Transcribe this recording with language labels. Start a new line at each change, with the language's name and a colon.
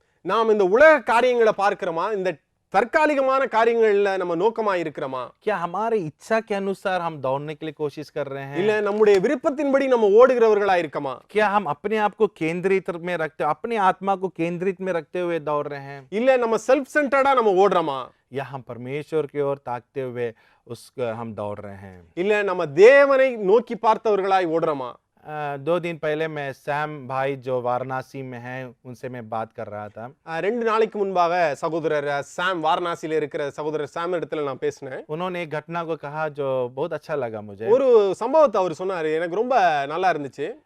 Tamil: நாம் இந்த உலக காரியங்களை பார்க்கிறோமா, இந்த தற்காலிகமான காரியங்கள்ல நம்ம நோக்கமா இருக்கிறோமா?
Hindi: क्या हमारे इच्छा के अनुसार हम दौड़ने के लिए कोशिश कर रहे हैं?
Tamil: இல்ல நம்முடைய விருப்பத்தின்படி நம்ம ஓடுகிறவர்களா இருக்கமா?
Hindi: क्या हम अपने आप को केंद्रित में रखते, अपने आत्मा को केंद्रित में रखते हुए दौड़ रहे हैं?
Tamil: இல்ல நம்ம செல்ஃப் சென்டர்டா நம்ம ஓடுறோமா?
Hindi: या हम परमेश्वर की ओर ताकते हुए उसको हम दौड़ रहे हैं?
Tamil: இல்ல நம்ம தேவனை நோக்கி பார்த்தவர்களாய் ஓடுறோமா?
Hindi: 2 दिन पहले मैं सैम भाई जो वाराणसी में हैं उनसे मैं बात कर रहा था।
Tamil: 2 நாளைக்கு முன்பாக சகோதரர் சாம் வாரணாசியில இருக்கிற சகோதரர் சாம் இடத்துல நான் பேசினேன்.
Hindi: उन्होंने एक घटना को कहा जो बहुत अच्छा लगा मुझे।
Tamil: ஒரு சம்பவத்தை அவர் சொன்னாரு, எனக்கு ரொம்ப நல்லா இருந்துச்சு.